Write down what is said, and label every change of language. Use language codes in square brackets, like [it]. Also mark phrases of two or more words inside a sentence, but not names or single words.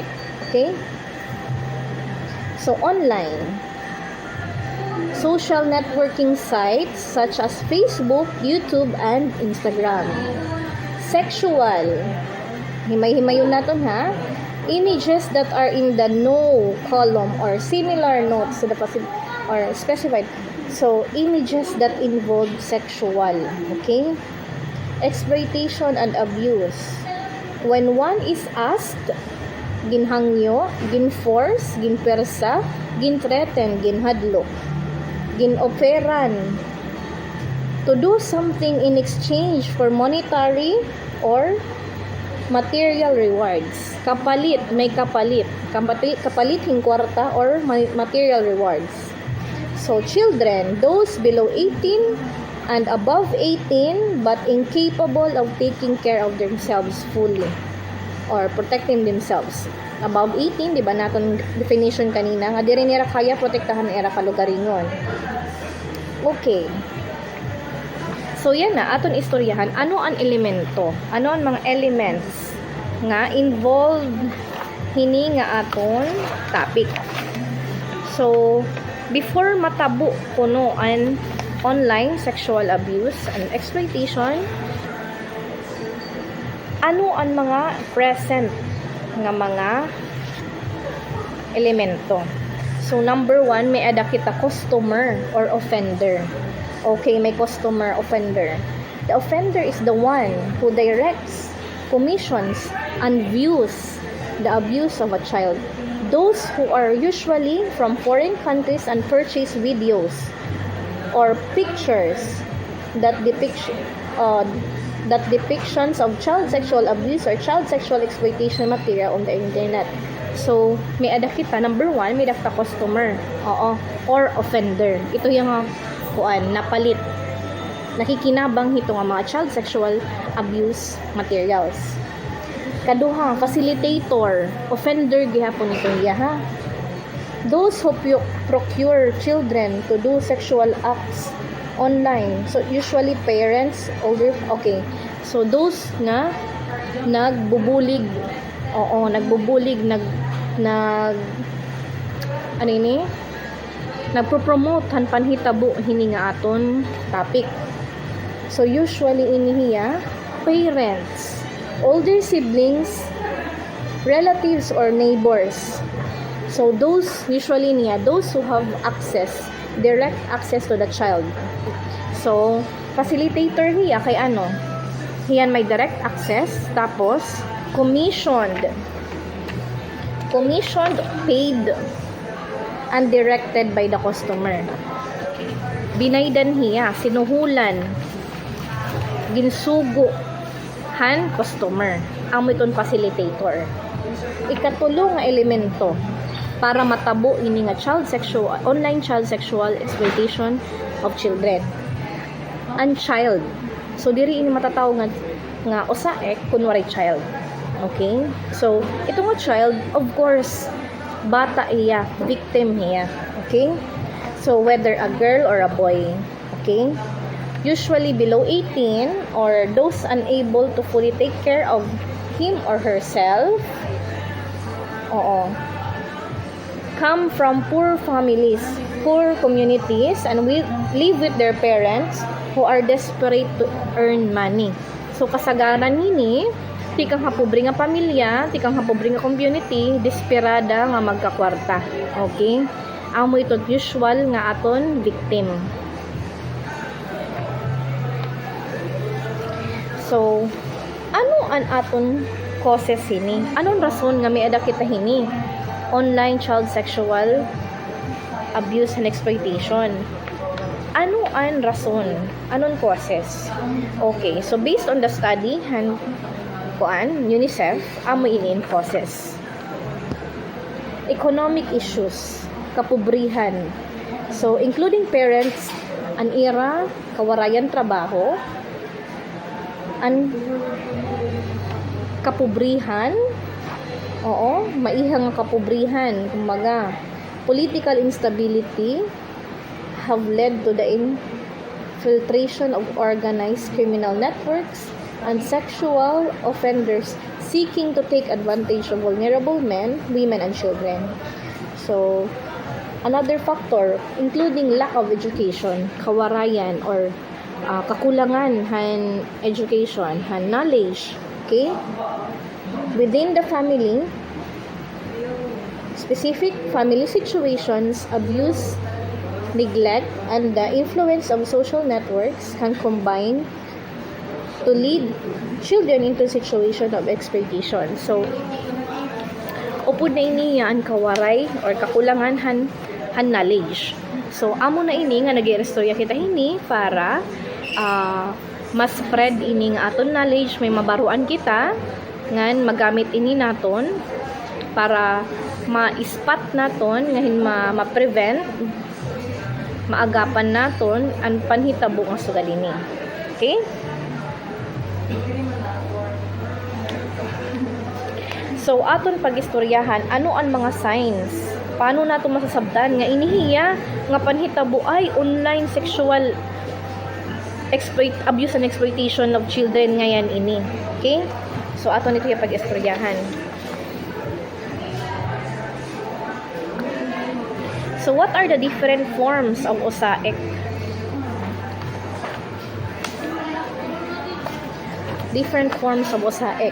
[en] Okay? So, online social networking sites such as Facebook, YouTube, and Instagram. Sexual. [war] Himay-himayon naton ha. [en] Images that are in the no column or similar notes to the or specified. So, images that involve sexual. Okay? Exploitation and abuse. When one is asked, [war] ginhangyo, ginforce, ginpersa, ginthreaten, ginhadlok, ginoferan [en] to do something in exchange for monetary or material rewards. [war] Kapalit, may kapalit. Kapalit hing kwarta or [en] material rewards. So, children, those below 18 and above 18 but incapable of taking care of themselves fully or protecting themselves. Above 18, [tl] di ba natin definition kanina, nga di rin nila kaya protektahan [war] era kalugaringon. [en] Okay. [war] So, yan na, aton istoryahan, ano ang elemento? Ano ang mga elements nga involved hini nga aton topic. So before matabo kuno an [en] online sexual abuse and exploitation, [war] ano ang mga present nga mga elemento? So number 1, may ada kita [en] customer or offender. [war] Okay, may customer, offender. [en] The offender is the one who directs, commissions, and views the abuse of a child. Those who are usually from foreign countries and purchase videos or pictures that depictions of child sexual abuse or child sexual exploitation material on the internet. So, [war] may ada kita, number 1, may ada [en] customer, or offender. [tl] Ito yung [war] napalit, nakikinabang hito nga mga [en] child sexual abuse materials. [war] Kaduha, facilitator, offender gihapon ito ha. [en] Those who procure children to do sexual acts online. So usually parents, older, okay. So those [war] na nagbubulig, nagpo-promote han panhitabo hini nga aton topic. So usually inihiya [en] parents, older siblings, relatives or neighbors. So those usually those who have direct access to the child. [war] So facilitator hiya kay hiyan may [en] direct access, [war] tapos [en] commissioned, paid, and directed by the customer. [war] Binaydan hiya, sinuhulan, ginsugo han customer. Amo iton facilitator. Ikatulo nga elemento para matabo ini nga [en] online child sexual exploitation of children. And child. [war] So diri ini matataw nga usaek kunwari child. [en] Okay? [war] So ito nga child, [en] of course, [war] bata iya, victim hiya. [en] Okay? So whether a girl or a boy. Okay? Usually below 18 or those unable to fully take care of him or herself. Come from poor families, poor communities, and live with their parents who are desperate to earn money. [war] So kasagaran nini, tikang hapobre nga pamilya, tikang hapobre nga community, desperada nga magkakwarta. [en] Okay? [war] Amo ito usual nga aton victim. So, ano an aton causes hini? Anong rason nga may ada kita hini? [en] Online child sexual abuse and exploitation. [war] Ano ang rason? Anong causes? [en] Okay, so based on the study UNICEF, [war] amo ini causes. [en] Economic issues, kapobrihan. So including parents, [war] an ira, kawarayan trabaho, an kapobrihan, maihang kapobrihan, kumaga, [en] political instability have led to the infiltration of organized criminal networks and sexual offenders seeking to take advantage of vulnerable men, women, and children. So, another factor, including lack of education, [war] kawarayan, or kakulangan han education, han knowledge, okay? [en] Within the family, specific family situations, abuse, neglect, and the influence of social networks can combine to lead children into a situation of exploitation. So, [war] upod na ini ang kawaray or kakulangan han knowledge. So, amo na ini nga nag-i-restorya kita hini para mas spread ini nga aton knowledge, may mabaruan kita ngan magamit ini naton para ma-spot naton ngahin ma-prevent, maagapan naton ang panhitabo nga sugalini. Okay? So aton pagistoryahan, ano ang mga signs? Paano nato masasabtan nga inihiya nga panhitabo ay [en] online sexual abuse and exploitation of children [war] ngayon ini. Okay? So aton [tl] ito yung [war] pagistoryahan. [en] So what are the different forms of OSAIC? Different forms of OSAIC.